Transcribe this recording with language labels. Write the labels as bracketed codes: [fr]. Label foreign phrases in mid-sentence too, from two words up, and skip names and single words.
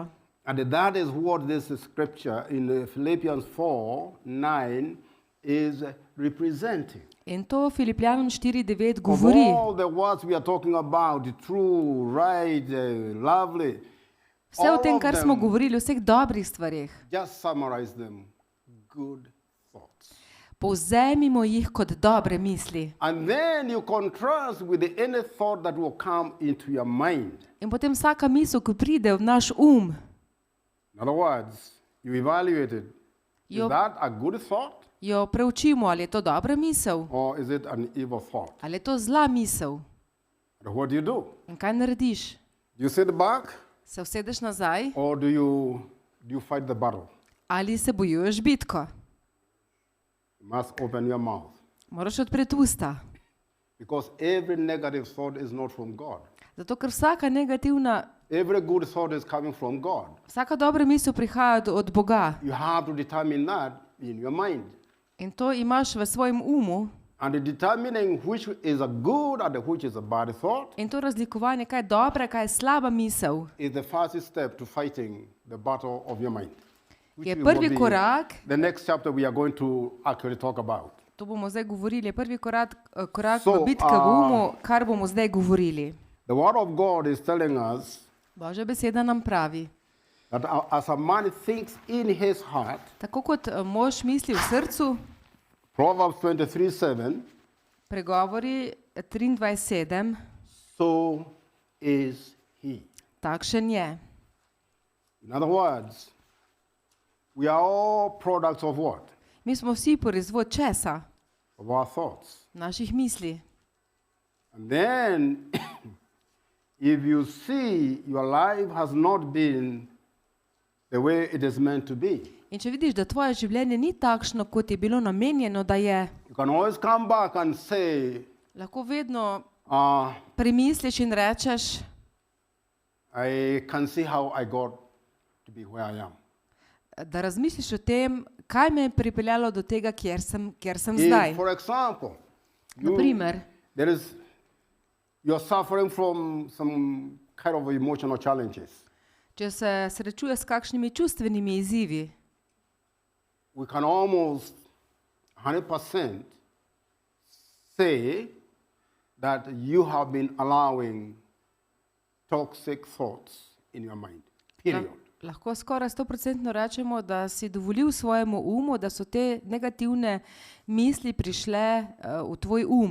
[en] And that is what this scripture in Philippians 4:9 is representing. [sl] In to Filipljanom 4:9 [en] Of [sl] govori. [en] all the words we are talking about, true, right, lovely, [sl] Vse o [en] all [sl] tem, [en] of [sl] kar smo [en] them, [sl] govorili, o vseh dobrih stvareh. [en] just summarize them. Good thoughts. [sl] Povzemimo jih kot dobre misli. [en] And then you contrast with any thought that will come into your mind. [sl] In potem vsaka misel, ki pride v naš [en] In other words, you evaluate it. Is [sl] Jo- [en] that a good thought [sl] jo preučimo, ali je to dobra misel, [en] or is it an evil thought? [sl] ali je to zla misel. [en] And what do? [sl] In kaj narediš? [en] Do you sit back [sl] Se usedeš nazaj [en] or do you fight the battle? [sl] ali se bojuješ bitko? [en] You must open your mouth [sl] Moraš odpreti usta. [en] because every negative thought is not from God. [sl] Zato, ker vsaka negativna, [en] Every good thought is coming from God. [sl] vsaka dobra misel prihaja od Boga. [en] You have to determine that in your mind. [sl] In to imaš v svojem umu. [en] And determining which is a good and which is a bad thought [sl] In to razlikovanje, kaj je dobra, kaj je slaba misel, [en] is the first step to fighting the battle of your mind. [sl] je [en] will [sl] prvi [en] be [sl] korak. [en] the next chapter we are going to actually talk about. [sl] To bomo zdaj govorili, je prvi korak [en] So, [sl] v bitki v umu, kar bomo zdaj govorili. [en] The word of God is telling us [sl] Božja beseda nam pravi, [en] that as a man thinks in his heart, [sl] tako kot mož misli v srcu, [en] Proverbs 23:7, [sl] pregovori 23:7, [en] so is he. [sl] takšen je. [en] In other words, we are all products of what? [sl] Mi smo vsi proizvod česa? [en] Of our thoughts. [sl] Naših misli. [en] And then, if you see your life has not been the way it is meant to be, [sl] In če vidiš, da tvoje življenje ni takšno, kot je bilo namenjeno, da je, [en] you can always come back and say, [sl] lahko vedno uh, premisliš in rečeš, [en] I can see how I got to be where I am. [sl] da razmisliš o tem, kaj me je pripeljalo do tega, kjer sem [en] If, [sl] zdaj. [en] for example, [sl] Naprimer, [en] you're suffering from some kind of emotional challenges. [sl] Če se srečuje s kakšnimi čustvenimi izzivi, [en] we can almost 100% say that you have been allowing toxic thoughts in your mind. Period. [sl] lahko skoraj 100% rečemo, da si dovolil svojemu umu, da so te negativne misli prišle v tvoj